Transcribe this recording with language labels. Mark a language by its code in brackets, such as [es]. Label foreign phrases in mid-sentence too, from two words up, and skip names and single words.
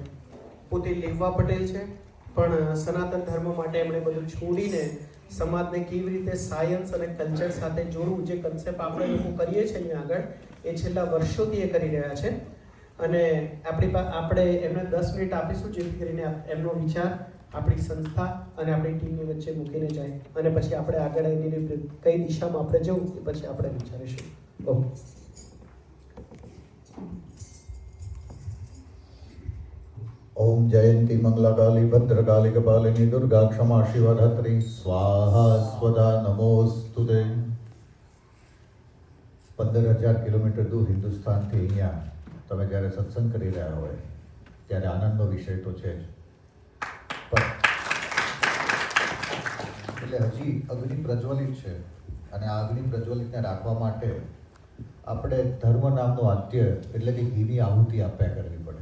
[gu] પોતે લેવા પટેલ છે, પણ સનાતન ધર્મ માટે એમણે બધું છોડીને સમાજને કેવી રીતે સાયન્સ અને કલ્ચર સાથે જોડવું, જે કન્સેપ્ટ આપણે લોકો કરીએ છીએ અહીંયા આગળ, એ છેલ્લા વર્ષોથી એ કરી રહ્યા છે. અને આપણે એમને 10 મિનિટ આપીશું, જેથી કરીને એમનો વિચાર આપણી સંસ્થા અને આપણી ટીમની વચ્ચે મૂકીને જાય, અને પછી આપણે આગળ એની કઈ દિશામાં આપણે જવું એ પછી આપણે વિચારીશું. ઓકે. [sa] ओम जयंती मंगलाकाली भद्रकाली कपालिनी दुर्गा क्षमा शिवधात्री स्वाहा स्वधा नमोस्तुते. [gu] 15,000 કિલોમીટર દૂર હિન્દુસ્તાનથી અહીંયા તમે જ્યારે સત્સંગ કરી રહ્યા હોય ત્યારે આનંદનો વિષય તો છે જ, એટલે હજી અગ્નિ પ્રજ્વલિત છે, અને આ અગ્નિ પ્રજ્વલિતને રાખવા માટે આપણે ધર્મ નામનું આદ્ય એટલે કે ઘીની આહુતિ આપ્યા કરવી પડે.